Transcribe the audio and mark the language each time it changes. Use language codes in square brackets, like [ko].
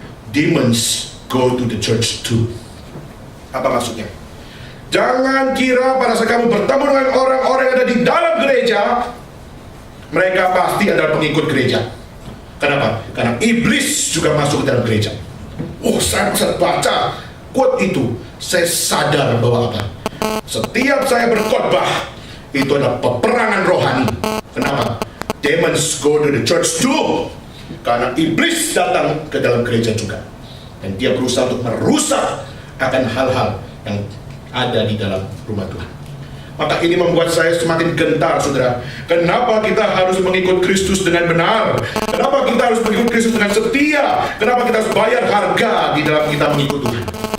[en] Demons go to the church too. [id] Apa maksudnya? Jangan kira pada saat kamu bertemu dengan orang-orang yang ada di dalam gereja, mereka pasti adalah pengikut gereja. Kenapa? Karena iblis juga masuk ke dalam gereja. Oh, saya bisa baca quote itu, saya sadar bahwa apa? Setiap saya berkhotbah, itu adalah peperangan rohani. Kenapa? [en] Demons go to the church too. [id] Karena iblis datang ke dalam gereja juga, dan dia berusaha untuk merusak akan hal-hal yang ada di dalam rumah Tuhan. Maka ini membuat saya semakin gentar, saudara. Kenapa kita harus mengikut Kristus dengan benar? Kenapa kita harus mengikut Kristus dengan setia? Kenapa kita harus bayar harga di dalam kita mengikut Tuhan?